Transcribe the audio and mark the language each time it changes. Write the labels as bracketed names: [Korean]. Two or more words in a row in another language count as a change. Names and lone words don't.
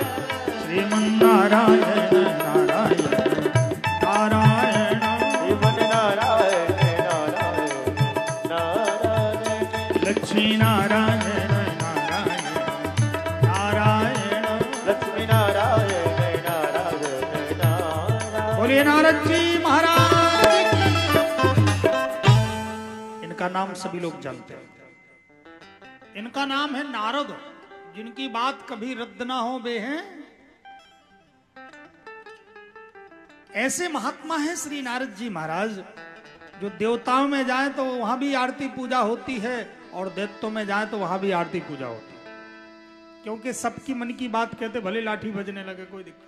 [Hindi] श्रीमन्नारायण नारायण नारायण, श्रीमन्नारायण नारायण नारायण, लक्ष्मी नारायण नारायण नारायण। लक्ष्मी नारायण नारायण नारायण। बोलिए नारद जी महाराज की। इनका नाम सभी लोग जानते हैं। इनका नाम है नारद। जिनकी बात कभी रद्द ना हो वे हैं ऐसे महात्मा है श्री नारद जी महाराज, जो देवताओं में जाए तो वहां भी आरती पूजा होती है और दैत्यों में जाए तो वहां भी आरती पूजा होती है, क्योंकि सबकी मन की बात कहते भले लाठी बजने लगे कोई दिक्कत।